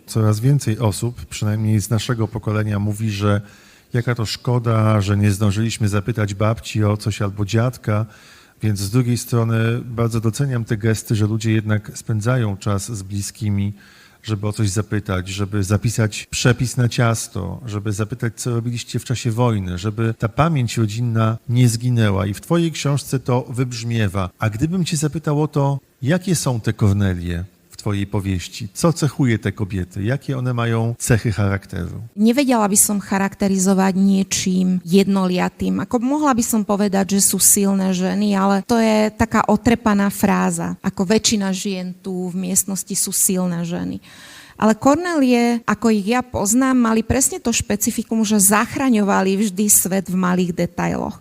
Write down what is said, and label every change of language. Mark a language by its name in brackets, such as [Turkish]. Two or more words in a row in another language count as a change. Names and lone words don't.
[Polish] Coraz więcej osób, przynajmniej z naszego pokolenia, mówi, że jaka to szkoda, że nie zdążyliśmy zapytać babci o coś albo dziadka, więc z drugiej strony bardzo doceniam te gesty, że ludzie jednak spędzają czas z bliskimi, żeby o coś zapytać, żeby zapisać przepis na ciasto, żeby zapytać, co robiliście w czasie wojny, żeby ta pamięć rodzinna nie zginęła. I w twojej książce to wybrzmiewa. A gdybym cię zapytał o to, jakie są te Kornelie w twojej powieści? Co cechuje te kobiety? Jakie one mają cechy charakteru? [Slovak] Nevedela by som charakterizovať niečím jednoliatým. Ako mohla by som povedať, že sú silné ženy, ale to je taká otrepaná fráza. Ako väčšina žien tu v miestnosti sú silné ženy. Ale Kornelie, ako ich ja poznám, mali presne to špecifikum, že zachraňovali vždy svet v malých detailoch.